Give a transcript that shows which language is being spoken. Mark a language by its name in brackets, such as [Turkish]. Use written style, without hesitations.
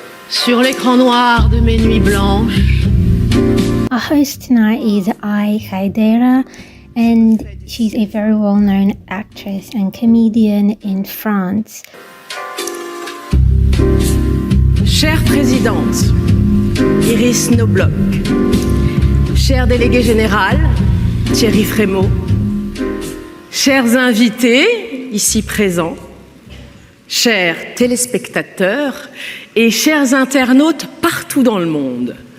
[French] Sur l'écran noir de mes nuits blanches. [English] Our host tonight is Ai Khaidera, and she's a very well-known actress and comedian in France. [French] Chère présidente, Iris Knobloch, cher délégué général, Thierry Frémaux, chers invités ici présents, chers téléspectateurs et chers internautes partout dans le monde.